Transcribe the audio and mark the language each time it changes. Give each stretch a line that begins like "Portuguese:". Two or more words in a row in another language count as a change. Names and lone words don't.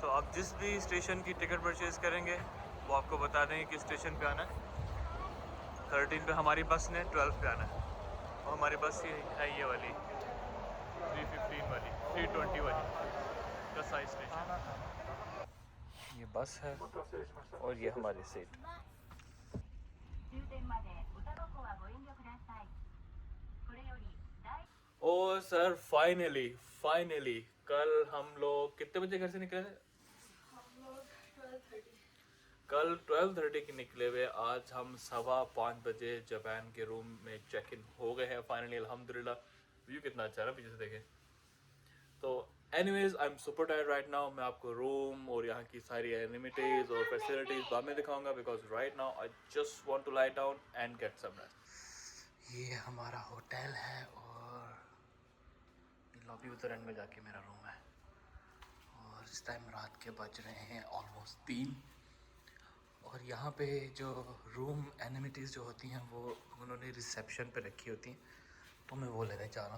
Hindi: तो आप जिस भी स्टेशन की
English: ticket purchase
Hindi: करेंगे वो आपको बता देंगे किस स्टेशन पे आना है। 13 पे हमारी बस ने 12 पे आना है और हमारी बस ये है ये वाली 315 वाली 320 वाली कसाई स्टेशन। ये बस है और ये हमारी सीट।
Japanese: 終点までおタバコはご遠慮ください。これより大
Hindi: ओ सर फाइनली फाइनली कल हम लोग कितने बजे घर से निकले थे? कल 12:30 के निकले हुए, आज हम 5:15 बजे जापान के रूम में
English: check in
Hindi: हो गए हैं फाइनली अल्हम्दुलिल्लाह। व्यू कितना अच्छा है ना पीछे से देखें तो।
English: anyways I am super tired right now.
Hindi: मैं आपको रूम और यहाँ की सारी एनिमिटीज़ और फैसिलिटीज़ बाद में दिखाऊंगा
English: because right now I just want to lie down and get some rest.
Hindi: ये हमारा होटल है और लॉबी उधर एंड में जाके मेरा रूम है और इस टाइम रात के बज रहे हैं ऑलमोस्ट 3। और यहाँ पे जो
English: room amenities
Hindi: जो होती हैं वो उन्होंने रिसेप्शन पे रखी होती हैं, तो मैं वो लेने जा रहा हूँ।